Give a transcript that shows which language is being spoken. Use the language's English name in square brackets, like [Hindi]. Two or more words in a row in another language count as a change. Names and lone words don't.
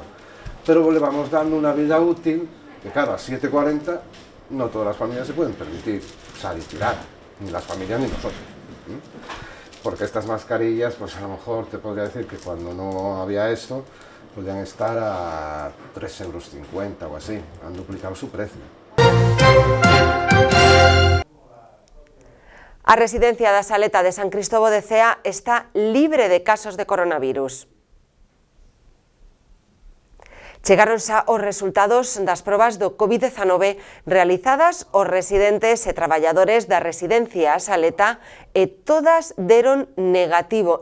[Spanish] Pero le vamos dando una vida útil que, claro, a 7,40 no todas las familias se pueden permitir usar y tirar, ni las familias ni nosotros. Porque estas mascarillas, pues a lo mejor te podría decir que cuando no había esto, podrían estar a 3,50 euros o así, han duplicado su precio. [Galician] A residencia da Saleta de San Cristóbal de Cea está libre de casos de coronavirus. Chegáronse os resultados das probas do COVID-19 realizadas aos residentes e traballadores da residencia a Saleta e todas deron negativo.